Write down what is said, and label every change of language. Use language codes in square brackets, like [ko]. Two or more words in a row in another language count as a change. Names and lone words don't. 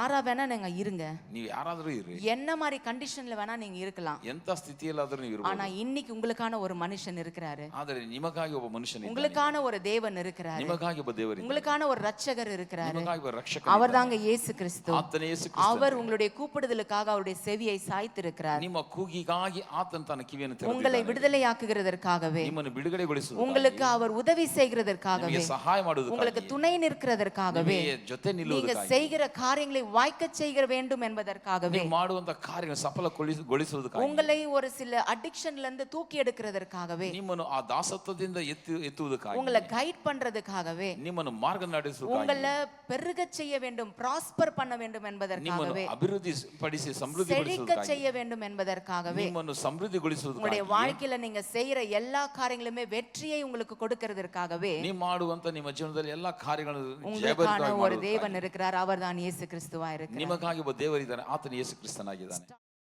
[ta] யாரா வேணா நீங்க இருங்க, [kn] ನೀವು ಯಾರಾದರೂ ಇರಿ, [ta] என்ன மாதிரி கண்டிஷன்ல வேணா நீங்க இருக்கலாம், [kn] ಎಂತ ಸ್ಥಿತಿಯಲ್ಲಾದರೂ ನೀವು [ta] ஆனா [kn] ಇರಬಹುದು. [ta] இன்னைக்கு உங்களுக்கான ஒரு மனுஷன் இருக்கிறாரு, [kn] ಆದರೆ ನಿಮಗಾಗಿ ಒಬ್ಬ ಮನುಷ್ಯನಿದ್ದಾನೆ, [ta] உங்களுக்கான ஒரு தேவன் இருக்கிறாரு, [kn] ನಿಮಗಾಗಿ ಒಬ್ಬ ದೇವರಿದ್ದಾನೆ, [ta] உங்களுக்கான ஒரு ரட்சகர் இருக்கிறாரு. [kn] ನಿಮಗಾಗಿ ಒಬ್ಬ ರಕ್ಷಕ. [ta] அவர்தாங்க இயேசு கிறிஸ்து. [kn] ಆತನೇ ಯೇಸು ಕ್ರಿಸ್ತ. [ta] அவர் உங்களுடைய கூப்பிடுதலுக்காக அவருடைய செவியை சாய்த்திருக்கிறார். [kn] ನಿಮ್ಮ ಕೂಗಿಗಾಗಿ ಆತನ ತನ್ನ ಕಿವಿಯನ್ನು ತೆರೆದಿದ್ದಾನೆ. [ta] உங்களை விடுதலையாக்குகிறதற்காகவே, [kn] ನಿಮ್ಮನ್ನು ಬಿಡುಗಡೆಗೊಳಿಸುವುದಕ್ಕಾಗಿ, [ta] உங்களுக்கு அவர் உதவி செய்கிறதற்காகவே, [kn] ನಿಮಗೆ ಸಹಾಯ ಮಾಡುವುದಕ್ಕಾಗಿ, [ta] உங்களுக்கு துணை நிற்கிறதற்காகவே, [kn] ನಿಮಗೆ ಜೊತೆ [ta] நீங்க [kn] ನಿಲ್ಲುವುದಕ್ಕಾಗಿ, [ta] செய்கிற காரியங்களை வாய்க்க செய்ய வேண்டும் என்பதற்காகவே, [kn] ನೀವು ಮಾಡುವಂತ ಕಾರ್ಯಗಳನ್ನು ಸಫಲಗೊಳಿಸುವುದಕ್ಕಾಗಿ, [ta] உங்களை ஒரு சில அடிக்ஷன்ல இருந்து தூக்கி எடுக்கிறதற்காகவே, [kn] ನಿಮ್ಮನ್ನು ಆ ದಾಸತ್ವದಿಂದ ಎತ್ತುವುದಕ್ಕಾಗಿ, [ta] உங்களை கைட் பண்றதுக்காகவே, [kn] ನಿಮ್ಮನ್ನು ಮಾರ್ಗ ನಡೆಸುವುದಕ್ಕಾಗಿ, [ta] உங்களை பெருக செய்ய வேண்டும், ಪ್ರಾಸ್ಪರ್ பண்ண வேண்டும் என்பதற்காகவே, [kn] ಅಭಿವೃದ್ಧಿ ಪಡಿಸಿ [ta] செழிக்க [kn] ಸಮೃದ್ಧಿಗೊಳಿಸುವುದಕ್ಕಾಗಿ, [ta] செய்ய வேண்டும் என்பதற்காகவே, [kn] ನಿಮ್ಮನ್ನು ಸಮೃದ್ಧಿಗೊಳಿಸುವುದಕ್ಕಾಗಿ, [ta] உங்களுடைய வாழ்க்கையில நீங்க செய்யற எல்லா காரியங்களுமே வெற்றியை உங்களுக்கு கொடுக்கிறதற்காகவே [kn] ನೀವು ಮಾಡುವಂತ ನಿಮ್ಮ ಜೀವನದಲ್ಲಿ ಎಲ್ಲಾ ಕಾರ್ಯಗಳನ್ನು [ta] உங்களுக்கான ஒரு தேவன் இருக்கிறார். அவர்தான் இயேசு கிறிஸ்துவா இருக்கிறார். [kn] ನಿಮಗಾಗಿ ಒಬ್ಬ ದೇವರಿದ್ದಾನೆ, ಆತನು ಯೇಸು ಕ್ರಿಸ್ತನಾಗಿದ್ದಾನೆ.